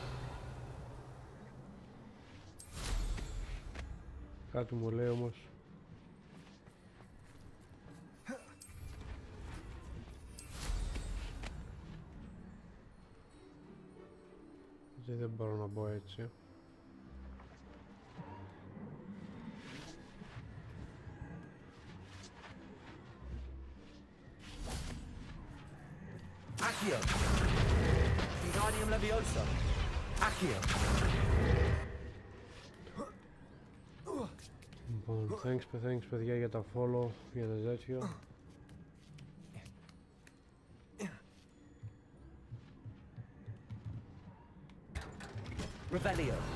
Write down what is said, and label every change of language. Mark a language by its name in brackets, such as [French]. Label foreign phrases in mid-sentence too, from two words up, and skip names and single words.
[Greek] Κάτι μου λέει όμως. Δεν μπορώ να μπω έτσι. [Latin] Accio. Wingardium Leviosa. Accio. [Greek] Λοιπόν, thanks παιδιά για τα follow, για τα τέτοια. [Latin] Revelio.